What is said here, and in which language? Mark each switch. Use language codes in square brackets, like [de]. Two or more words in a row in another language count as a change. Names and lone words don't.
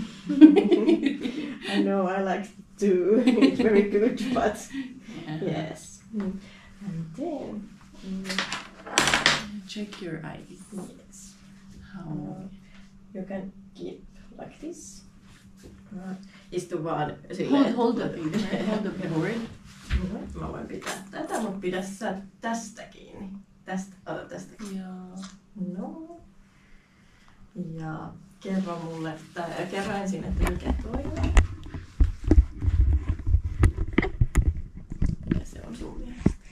[en] I know. I like to. It's very good, but Yeah. yes. And then Check your eyes. yes, How? you can keep like this. [fi] Istu vaan silleen. [en] Hold the paper. Hold the board. [fi] Mä voin pitää tätä, mutta pidä sä tästä kiinni. Ota tästä kiinni. [en] Yeah. No. [fi] Ja kerro ensin, että mikä toimii. Mikä se on sun mielestä?